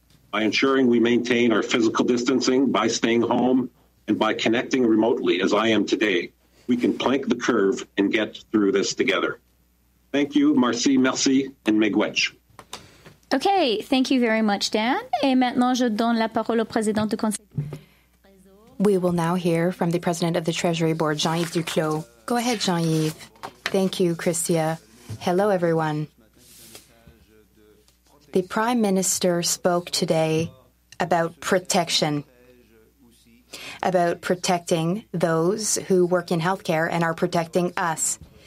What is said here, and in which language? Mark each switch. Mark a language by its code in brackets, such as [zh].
[en] By ensuring we maintain our physical distancing, by staying home, and by connecting remotely, as I am today, we can plank the curve and get through this together. Thank you, merci, and miigwech. Okay, thank you very much, Dan. [fr] Et maintenant, je donne la parole au président du Conseil. [en] We will now hear from the President of the Treasury Board, Jean-Yves Duclos. Go ahead, Jean-Yves. Thank you, Christia. Hello, everyone. The Prime Minister spoke today about protection, about protecting those who work in healthcare and are protecting us.